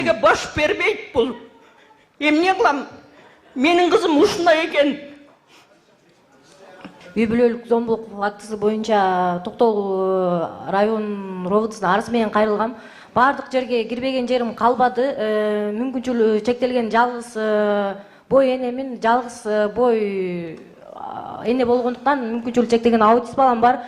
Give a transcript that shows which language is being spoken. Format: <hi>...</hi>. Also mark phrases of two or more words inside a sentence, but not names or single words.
<ky>Бош бербейди бұл. Emne қылам? Менің қызым ушундай екен. Үй бүлөлүк зомбулук фактысы боюнча Токтогул район роботусунун арызы менен кайрылгам. Бардык жерге кирбеген жерим калбады. Мүмкүнчүлүгү чектелген жалгыз бой энемин, жалгыз бой эне болгондуктан мүмкүнчүлүгү чектелген аутист балам бар.</ky>